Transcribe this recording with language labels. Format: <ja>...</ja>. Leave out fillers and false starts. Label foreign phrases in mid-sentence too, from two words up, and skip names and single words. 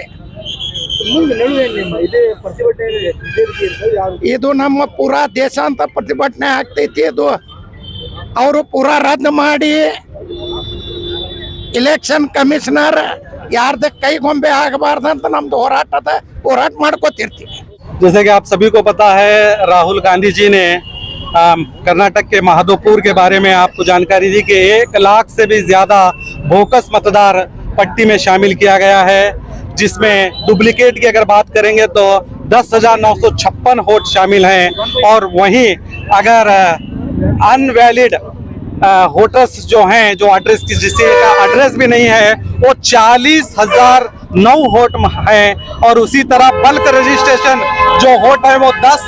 <kn>ಮುಂದೆ ನಡುವೆ ನಿಮ್ಮ ಇದೇ ಪ್ರತಿಭಟನೆ ಇದು ನಮ್ಮ ಪೂರಾ ದೇಶಾಂತ ಪ್ರತಿಭಟನೆ ಆಗ್ತೈತಿ ಇದು ಅವರು ಪೂರಾ ರದ್ದು ಮಾಡಿ ಇಲೆಕ್ಷನ್ ಕಮಿಷನರ್ ಯಾರ್ದ ಕೈಗೊಂಬೆ ಆಗಬಾರ್ದಂತ ನಮ್ದು ಹೋರಾಟ ಮಾಡ್ಕೋತಿರ್ತೀವಿ</kn> <hi>जैसे कि आप सभी को पता है राहुल गांधी जी ने कर्नाटक के महादोपुर के बारे में आपको जानकारी दी कि 1 लाख से भी ज्यादा बोकस मतदार पट्टी में शामिल किया गया है जिसमें डुप्लीकेट की अगर बात करेंगे तो 10,956 वोट शामिल हैं और वहीं अगर अनवैलिड वोटर्स जो हैं जो एड्रेस की जिसका एड्रेस भी नहीं है वो 40,009 वोट है और उसी तरह बल्क रजिस्ट्रेशन जो वोट है वो</hi>